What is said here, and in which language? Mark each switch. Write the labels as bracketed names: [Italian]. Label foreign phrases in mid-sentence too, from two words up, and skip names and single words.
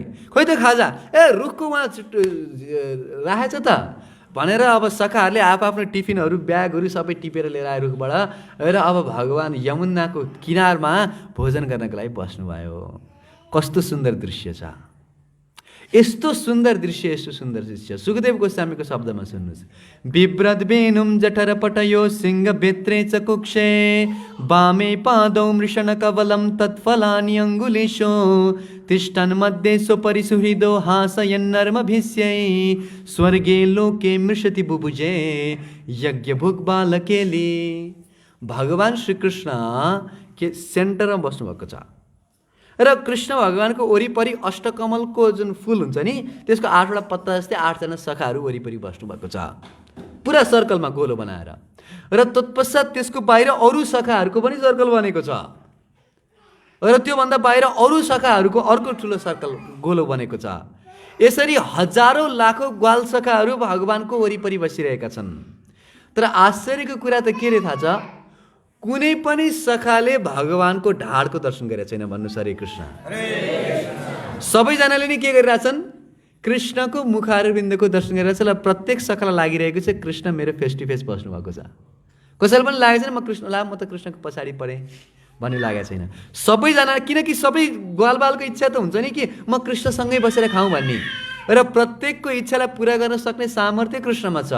[Nepali] खोइ त खाजा, ए रुखको उहाँ राखेछ त भनेर अब सखाहरूले आफ्नो टिफिनहरू, ब्यागहरू सबै टिपेर लिएर आए रुखबाट र अब भगवान यमुनाको किनारमा भोजन गर्नको लागि बस्नुभयो। कस्तो सुन्दर दृश्य छ, यस्तो सुन्दर दृश्य, यस्तो सुन्दर दृश्य। सुखदेव गोस्वामीको शब्दमा सुन्नुहोस्। [Sanskrit] बिभ्रद वेणुम जठर पटयो सिंह भित्रे च कुक्षे वामे पादौ मृषण कवलम तत्फलानि अंगुलेशो तिष्ठन् मध्ये स्वपरिसुहृदो हासयन्नर्म भिष्यै स्वर्गे लोके मृषति बुभुजे यज्ञ भुग बालकेली। [Nepali] भगवान श्रीकृष्ण के सेन्टरमा बस्नुभएको छ र कृष्ण भगवानको वरिपरि अष्टकमलको जुन फुल हुन्छ नि, त्यसको 8वटा पत्ता जस्तै 8जना सखाहरू वरिपरि बस्नुभएको छ, पुरा सर्कलमा गोलो बनाएर। र तत्पश्चात त्यसको बाहिर अरू सखाहरूको पनि सर्कल बनेको छ र त्योभन्दा बाहिर अरू सखाहरूको अर्को ठुलो सर्कल गोलो बनेको छ। यसरी हजारौँ लाखौँ ग्वाल सखाहरू भगवानको वरिपरि बसिरहेका छन्। तर आश्चर्यको कुरा त के रे थाहा छ? कुनै पनि सखाले भगवानको ढाडको दर्शन गरेका छैन। भन्नुहोस् हरे कृष्ण। सबैजनाले नै के गरिरहेछन्? कृष्णको मुखारविन्दको दर्शन गरिरहेछ र प्रत्येक सखालाई लागिरहेको छ कृष्ण मेरो [English] face to face [Nepali] बस्नु भएको छ। कसैले पनि लागेको छैन म कृष्णलाई म त कृष्णको पछाडि परेँ भन्ने लागेको छैन। सबैजना, किनकि सबै ग्वालबालको इच्छा त हुन्छ नि कि म कृष्णसँगै बसेर खाउँ भन्ने, र प्रत्येकको इच्छालाई पुरा गर्न सक्ने सामर्थ्य कृष्णमा छ।